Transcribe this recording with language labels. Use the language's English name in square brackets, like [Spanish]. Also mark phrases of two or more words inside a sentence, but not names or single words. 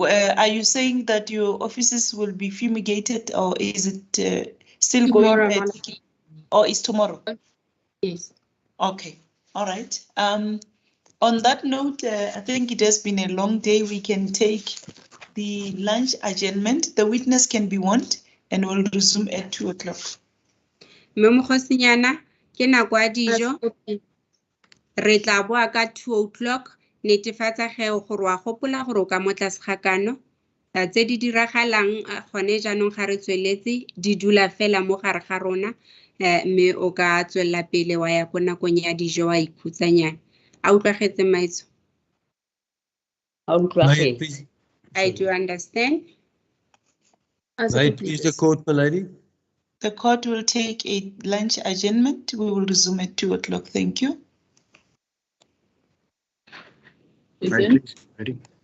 [English] Are you saying that your offices will be fumigated, or is it still Tomorrow, going? Or is tomorrow? Yes. Okay. All right. On that note, I think it has been a long day. We can take the lunch adjournment. The witness can be warned, and we'll resume at 2 o'clock. [Tswana] Mmemogosinyana, ke nako ya dijo. Re tla boa ka 2 o'clock. Netefatsa ge gore wa gopola gore o ka mo tlase ga kano. Tse di diragalang gone jaanong ga re tsweletse di dula fela mo gare ga rona, mme o ka tswella pele wa ya ko nakong ya dijo wa ikhutsanyana. A utlwagetse Maitso? [English] I do understand. May it please the court, my lady? The court will take a lunch adjournment. We will resume at 2 o'clock. Thank you. Ready?